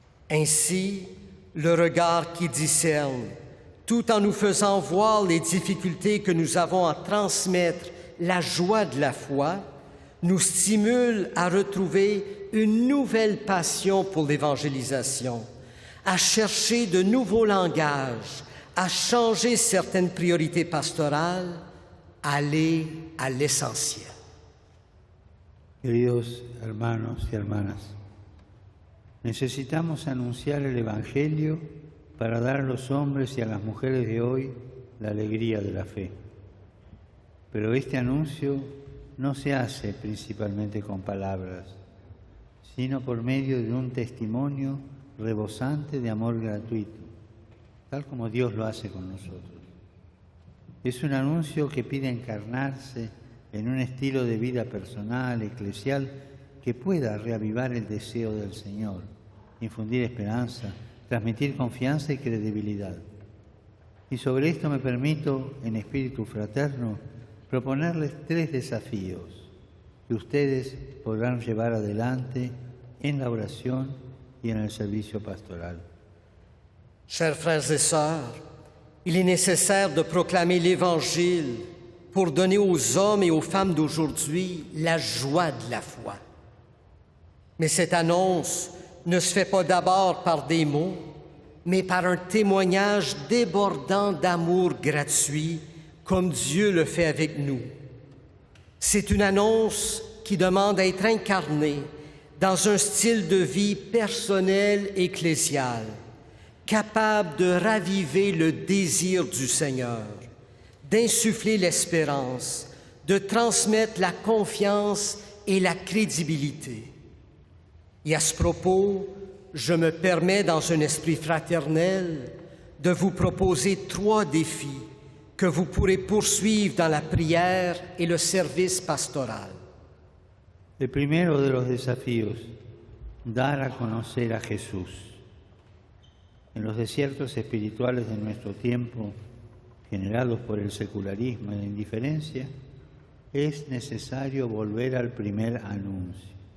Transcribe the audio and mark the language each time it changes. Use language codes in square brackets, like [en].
[fr] Ainsi, le regard qui discerne, tout en nous faisant voir les difficultés que nous avons à transmettre la joie de la foi, nous stimule à retrouver une nouvelle passion pour l'évangélisation, à chercher de nouveaux langages, à changer certaines priorités pastorales, aller à l'essentiel. [es] Queridos hermanos y hermanas, necesitamos anunciar el Evangelio para dar a los hombres y a las mujeres de hoy la alegría de la fe. Pero este anuncio no se hace principalmente con palabras, sino por medio de un testimonio rebosante de amor gratuito, tal como Dios lo hace con nosotros. Es un anuncio que pide encarnarse en un estilo de vida personal, eclesial, que pueda reavivar el deseo del Señor, infundir esperanza, transmitir confianza y credibilidad. Y sobre esto me permito, en espíritu fraterno, proponerles 3 desafíos que ustedes podrán llevar adelante en la oración y en el servicio pastoral. [fr] Chers frères et sœurs, il est nécessaire de proclamer l'Évangile pour donner aux hommes et aux femmes d'aujourd'hui la joie de la foi. Mais cette annonce ne se fait pas d'abord par des mots, mais par un témoignage débordant d'amour gratuit, comme Dieu le fait avec nous. C'est une annonce qui demande à être incarnée dans un style de vie personnel ecclésial, capable de raviver le désir du Seigneur, d'insuffler l'espérance, de transmettre la confiance et la crédibilité. Et à ce propos, je me permets, dans un esprit fraternel, de vous proposer 3 défis que vous pourrez poursuivre dans la prière et le service pastoral. [es] El primero de los desafíos, dar a conocer a Jesús. En los desiertos espirituales de nuestro tiempo, generados por el secularismo y la indiferencia, es necesario volver al primer anuncio.